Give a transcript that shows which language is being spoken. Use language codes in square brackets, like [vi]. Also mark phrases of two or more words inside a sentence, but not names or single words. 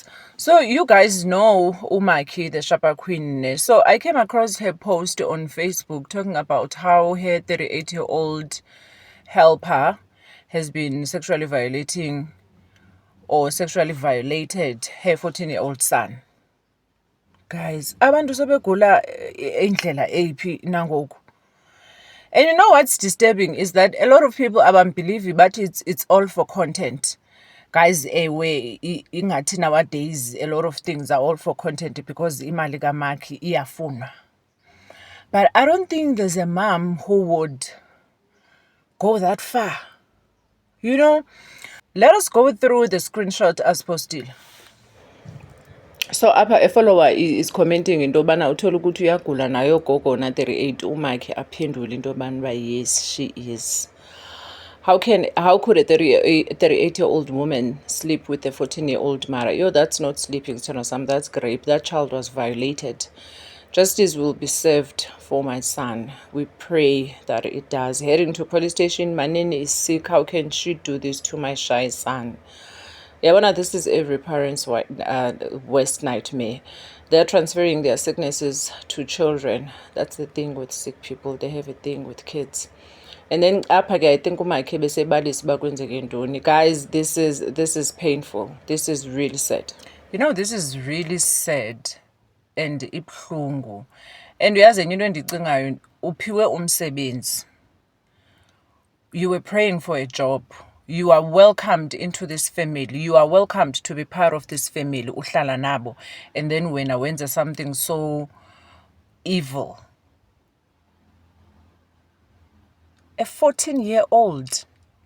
[en] So you guys know Umaki, the Shapa Queen. So I came across her post on Facebook talking about how her 38-year-old helper has been sexually violating or sexually violated her 14-year-old son. Guys, [xh] abantu sebegula indlela ephi nangoku. [en] And you know what's disturbing is that a lot of people believe but it's all for content. Guys, ingathi nowadays a lot of things are all for content because [xh] imali kamaki iyafunwa. [en] But I don't think there's a mom who would go that far. You know, let us go through the screenshot as posted. [xh] So apha [en] a follower is commenting [xh] into yobana uthola ukuthi uyagula nayo gogo na 38 umakhe aphendule into yobana [en] yes she is. How could a 38-year-old woman sleep with a 14-year-old Mara? Yo, that's not sleeping, Sam. That's rape. That child was violated. Justice will be served for my son. We pray that it does. Heading to police station, Manini is sick. How can she do this to my shy son? Yeah, this is every parent's worst nightmare. They're transferring their sicknesses to children. That's the thing with sick people. They have a thing with kids. And then [xh] apha-ke [en] I think [xh] umakhe besebalisa bakwenzeke ntoni. [en] Guys, this is painful. This is really sad. You know, this is really sad and ibuhlungu. [xh] And uyazi enye into endicingayo, uphiwe umsebenzi. [en] You were praying for a job. You are welcomed into this family. You are welcomed to be part of this family. [xh] Uhlala nabo. [en] And then when wenza something so evil. A 14-year-old